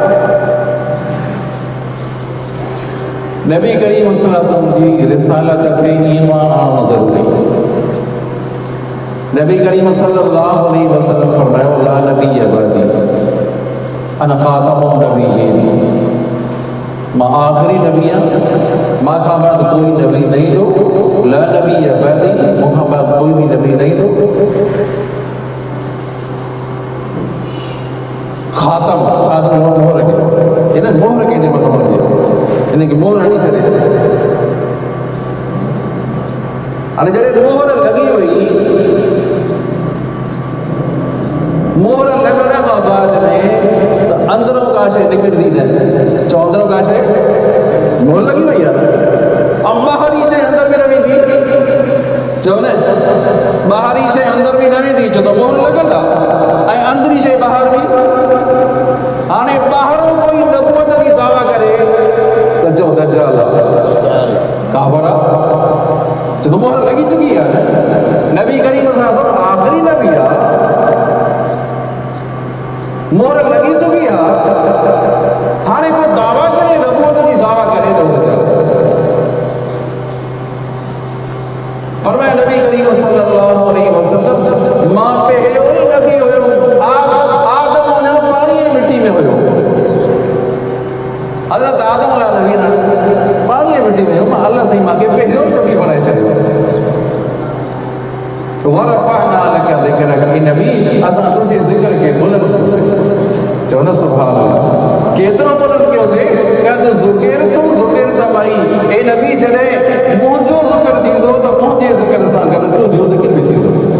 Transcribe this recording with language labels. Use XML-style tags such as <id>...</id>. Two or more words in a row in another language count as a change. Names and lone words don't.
<sd>नबी करीम</sd> <ar>صلى الله عليه وسلم</ar> <sd>की रिसालत खे ईमान आणणु ज़रूरी नबी करीम सल्लल्लाहु</sd> <ar>عليه وسلم</ar> <sd>फरमायो</sd> <ar>لا نبي بعدي أنا خاتم النبيين</ar> <sd>मां आखिरी नबी आहियां मां खां बाद कोई नबी नहीं दो</sd> <ar>لا نبي بعدي</ar> <sd>मूंखां बाद कोई भी नबी नहीं दो खातम खातम मोहर के इन मोहर के जे मथां हुजे इनके मोहर हणी छॾे हाणे जॾहिं मोहर लॻी वई मोहर लॻण खां बाद में त अंदरों का शइ निकिरंदी न चओ अंदरों का शइ मोहर लॻी वई आहे ऐं ॿाहिरी शइ अंदर बि न वेंदी चओ न ॿाहिरी शइ अंदर बि न वेंदी छो त मोहर लॻल आहे ऐं अंदरी शइ ॿाहिरि बि हाणे ॿाहिरों कोई नबूअत जी दावा करे तो जो दज्जाल काफर तो</sd> <ur>मोहर लगी चुकी है न नबी करीम सब आखिरी नबी है मोहर लगी चुकी है</ur> <sd>हाणे को दावा करे नबूवत जी दावा करे तो दज्जाल फरमाया नबी करीम</sd> <ar>صلى الله عليه وسلم</ar> <sd>मां पहिरियों ही नबी हुयो आदम उन पानी मिट्टी में हुयो हज़रत आदम अला नबी न पानी मिट्टी में मां अल्लाह सही मां के पहिरियों ही नबी बणाए छॾियो</sd> <ar>ورفعنا لك ذكرك</ar> <sd>ई नबी असां तुंहिंजे ज़िक्र खे बुलंद कयोसीं चओ न</sd> <ar>سبحان الله</ar> <sd>केतिरो बुलंद कयो थे कद ज़ुकिर तू ज़ुकिर तमाई ए नबी जॾहिं मुंहिंजो ज़िक्र थींदो त मुंहिंजे ज़िक्र सां गॾु तुंहिंजो ज़िक्र बि थींदो</sd>